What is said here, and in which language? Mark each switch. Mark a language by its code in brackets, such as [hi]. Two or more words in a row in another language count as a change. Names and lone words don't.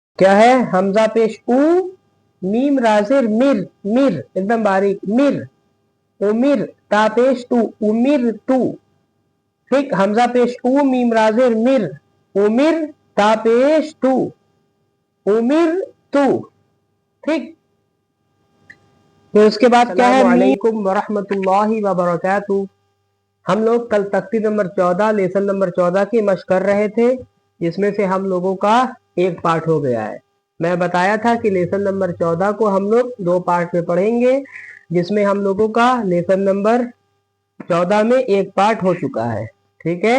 [hi] क्या है, हमजा पेश ऊ, मीम राजेर मिर, मिर एकदम बारीक, मिर, उमिर ता पेश टू, उमिर टू, ठीक, हमजा पेश ऊ, मीम राजेर मिर, उमिर ता पेश टू, उमिर टू, ठीक। तो उसके बाद क्या है, [ar] وعليكم ورحمة الله وبركاته. [hi] हम लोग कल तख्ती नंबर 14 [en] lesson number [hi] 14 की मशक कर रहे थे, जिसमें से हम लोगों का एक पार्ट हो गया है। मैं बताया था कि [en] lesson number [hi] 14 को हम लोग 2 पार्ट में पढ़ेंगे, जिसमें हम लोगों का [en] lesson number [hi] 14 में एक पार्ट हो चुका है, ठीक है।